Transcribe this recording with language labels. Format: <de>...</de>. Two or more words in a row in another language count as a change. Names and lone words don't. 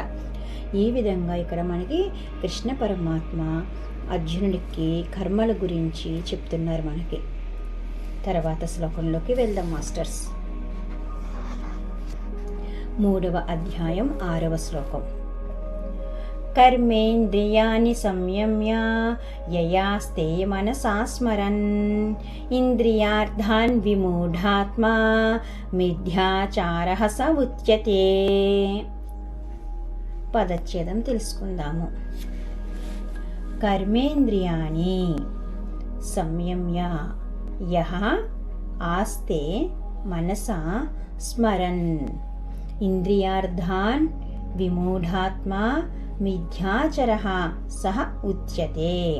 <te>ఈ విధంగా ఇక్కడ మనకి కృష్ణ పరమాత్మ అర్జునుడికి కర్మల గురించి చెప్తున్నారు మనకి. తర్వాత శ్లోకంలోకి వెళ్దాం మాస్టర్స్. 3వ అధ్యాయం 6వ శ్లోకం.</te> <sa>कर्मेन्द्रियाणि संयम्य ययास्ते मनसा स्मरन् इंद्रियार्थान् विमूढात्मा मिथ्याचारः स उच्यते।</sa> <te>పదచ్ఛేదం తెలుసుకుందాము.</te> <sa>కర్మేంద్రియాణి సంయమ్య యః ఆస్తే మనసా స్మరన్ ఇంద్రియార్థాన్ విమూఢాత్మా మిథ్యాచరః సహ ఉచ్యతే.</sa>